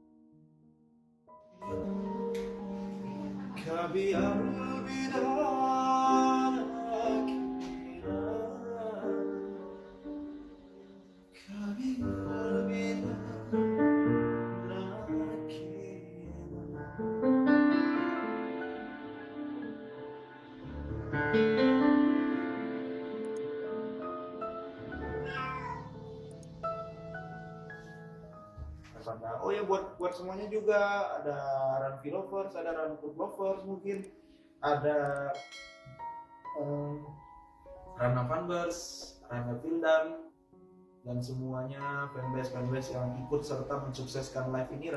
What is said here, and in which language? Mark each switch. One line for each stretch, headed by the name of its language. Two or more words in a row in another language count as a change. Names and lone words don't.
Hindi: कभी अलविदा ना कहना कभी अलविदा ना
Indonesian: कहना oh ya buat semuanya juga ada Ranvi lovers, ada Ranpur lovers, mungkin ada Rana Fanbers, Rana Vildan, dan semuanya fanbase yang ikut serta mensukseskan live ini.